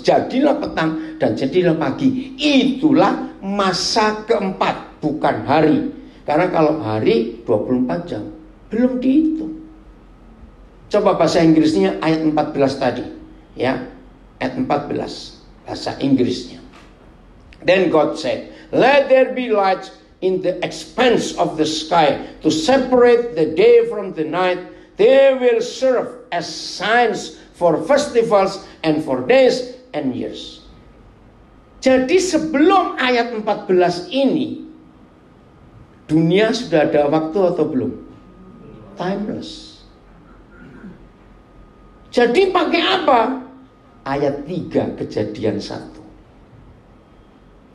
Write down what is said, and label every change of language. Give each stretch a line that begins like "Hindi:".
Indonesian: Jadilah petang dan jadilah pagi. Itulah masa keempat, bukan hari. Karena kalau hari 24 jam belum dihitung. Coba bahasa Inggrisnya ayat 14 tadi. Ya, ayat 14 bahasa Inggrisnya.
English: Then God said, let there be lights in the expanse of the sky to separate the day from the night. They will serve as signs for festivals and for days and years.
Indonesian: Jadi sebelum ayat 14 ini, dunia sudah ada waktu atau belum? Timeless. Jadi pakai apa? Ayat 3 Kejadian 1.